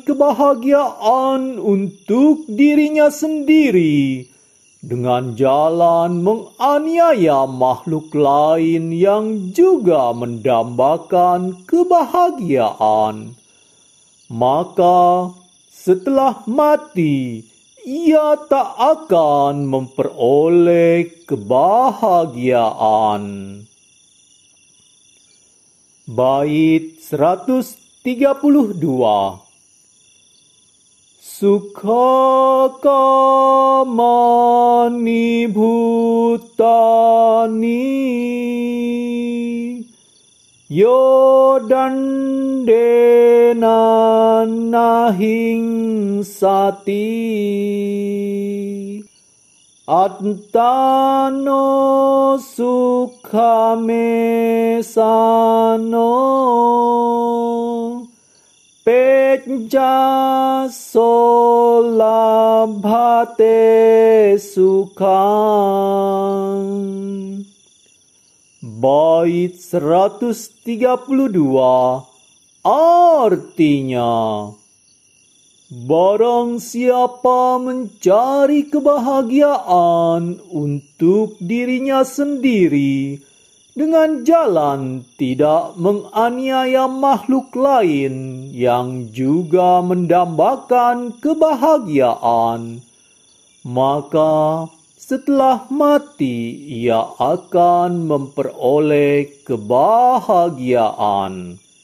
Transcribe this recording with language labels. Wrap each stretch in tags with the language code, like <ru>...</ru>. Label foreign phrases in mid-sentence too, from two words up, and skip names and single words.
<id>kebahagiaan untuk dirinya sendiri dengan jalan menganiaya makhluk lain yang juga mendambakan kebahagiaan, maka setelah mati ia tak akan memperoleh kebahagiaan. Bait 132.</id> <pi>Sukha kamani bhutani yodandena nahing sati attano sukhame sano pencassolabhate sukhang.</pi> <id>Bait 132 artinya, barang siapa mencari kebahagiaan untuk dirinya sendiri dengan jalan tidak menganiaya makhluk lain yang juga mendambakan kebahagiaan, maka setelah mati ia akan memperoleh kebahagiaan.</id>